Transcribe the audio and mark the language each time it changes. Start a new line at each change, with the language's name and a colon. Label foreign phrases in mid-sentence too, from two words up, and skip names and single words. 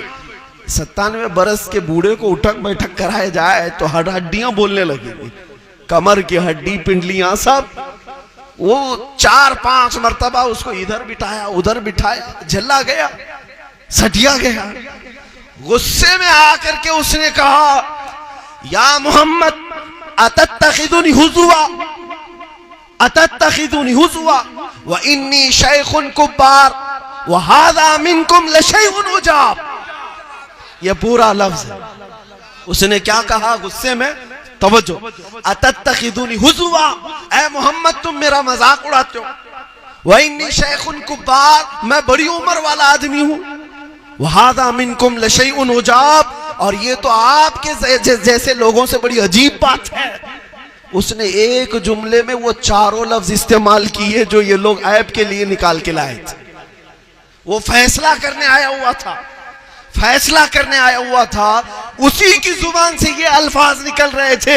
Hindi: 97 बरस के बूढ़े को उठक बैठक कराया जाए तो हड्डियां बोलने लगेगी, कमर की हड्डी, पिंडलियां सब। वो 4-5 मरतबा उसको इधर बिठाया, उधर बिठाया, झल्ला गया, सटिया गया। गुस्से में आकर के उसने कहा या मोहम्मद
Arabic: أتتخذني هزوا، أتتخذني هزوا وإني شيخ كبار وهذا منكم لشيء عجاب.
Hindi: ये पूरा लफ्ज है। उसने क्या कहा गुस्से में, तवज्जो,
Arabic: أتتخذني هزوا,
Hindi: ऐ मोहम्मद तुम मेरा मजाक उड़ाते हो,
Arabic: وإني شيخ كبار,
Hindi: मैं बड़ी उम्र वाला आदमी हूं,
Arabic: وهذا منكم لشيء عجاب,
Hindi: और ये तो आपके जैसे लोगों से बड़ी अजीब बात है। उसने एक जुमले में वो चारों लफ्ज इस्तेमाल किए जो ये लोग ऐप के लिए निकाल के लाए थे। वो फैसला करने आया हुआ था, फैसला करने आया हुआ था, उसी की जुबान से ये अल्फाज निकल रहे थे।